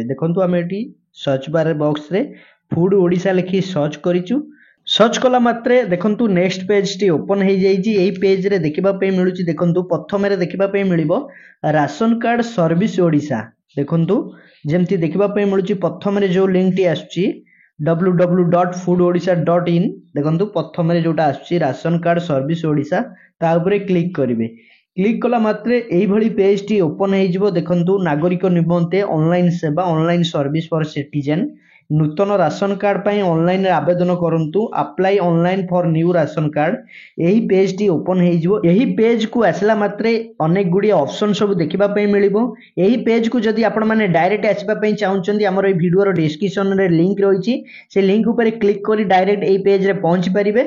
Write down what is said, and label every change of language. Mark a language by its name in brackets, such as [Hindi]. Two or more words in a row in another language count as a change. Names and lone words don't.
[Odia] ଦେଖନ୍ତୁ ଆମେ ଏଠି [English] search bar box [Odia] ରେ ଫୁଡ୍ ଓଡ଼ିଶା ଲେଖି ସର୍ଚ୍ଚ କରିଛୁ। ସର୍ଚ୍ଚ କଲା ମାତ୍ରେ ଦେଖନ୍ତୁ [English] next page [Odia] ଟି ଓପନ୍ ହୋଇ ଯାଉଛି। ଏଇ ପେଜ୍ ରେ ଦେଖିବା ପାଇଁ ମିଳୁଛି ଦେଖନ୍ତୁ ପ୍ରଥମେ ରେ ଦେଖିବା ପାଇଁ ମିଳିବ ରାଶନ କାର୍ଡ ସର୍ଭିସ ଓଡ଼ିଶା। ଦେଖନ୍ତୁ ଯେମିତି ଦେଖିବା ପାଇଁ ମିଳୁଛି ପ୍ରଥମେ ରେ ଯୋ ଲିଙ୍କ ଟି ଅଛି www.foododisha.in ଦେଖନ୍ତୁ ପ୍ରଥମେ ରେ ଯୋଉଟା ଅଛି ରାଶନ କାର୍ଡ ସର୍ଭିସ ଓଡ଼ିଶା ତା ଉପରେ କ୍ଲିକ୍ କରିବେ। କ୍ଲିକ୍ କଲା ମାତ୍ରେ ଏଇ ଭଳି ପେଜ୍ ଟି ଓପନ୍ ହୋଇ ଯିବ। ଦେଖନ୍ତୁ ନାଗରିକ ନିମନ୍ତେ ଅନଲାଇନ ସେବା [English] online service for citizen [Odia] ନୂତନ ରାଶନ କାର୍ଡ ପାଇଁ ଅନଲାଇନ ରେ ଆବେଦନ କରନ୍ତୁ [English] apply online for new ration card [Odia] ଏହି ପେଜ୍ ଟି ଓପନ୍ ହୋଇ ଯିବ। ଏହି ପେଜ୍ କୁ ଆସିଲା ମାତ୍ରେ ଅନେକ ଗୁଡ଼ି ଅପସନ ସବୁ ଦେଖିବା ପାଇଁ ମିଳିବ। ଏହି ପେଜ୍ କୁ ଯଦି ଆପଣ ମାନେ ଡାଇରେକ୍ଟ ଆସିବା ପାଇଁ ଚାହୁଁଛନ୍ତି ଆମର ଏ ଭିଡିଓ ର ଡିସକ୍ରିପସନ ରେ ଲିଙ୍କ ରହିଛି ସେ ଲିଙ୍କ ଉପରେ କ୍ଲିକ୍ କରି ଡାଇରେକ୍ଟ ଏହି ପେଜ୍ ରେ ପହଞ୍ଚି ପାରିବେ।